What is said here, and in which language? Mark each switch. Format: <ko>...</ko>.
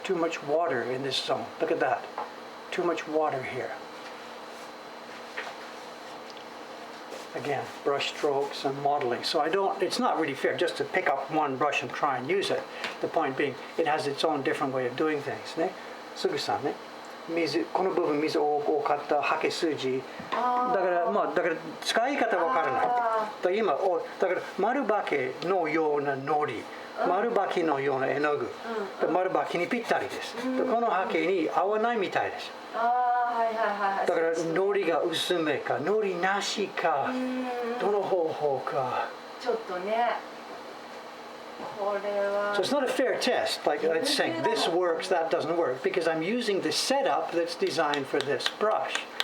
<en>Too much water in this zone. Look at that. Too much water here. Again, brush strokes and modeling. So it's not really fair just to pick up one brush and try and use it. The point being, it has its own different way of doing things.</en> <ja>ね。すぐさんね。この部分水多かったハケ筋だから使い方わからないだから丸ばけのようなのり丸ばきのような絵の具丸ばきにぴったりですこのハケに合わないみたいですだからのりが薄めかのりなしかどの方法かちょっとね</ja> <en>So it's not a fair test, like it's saying this works, that doesn't work, because I'm using the setup that's designed for this brush.</en>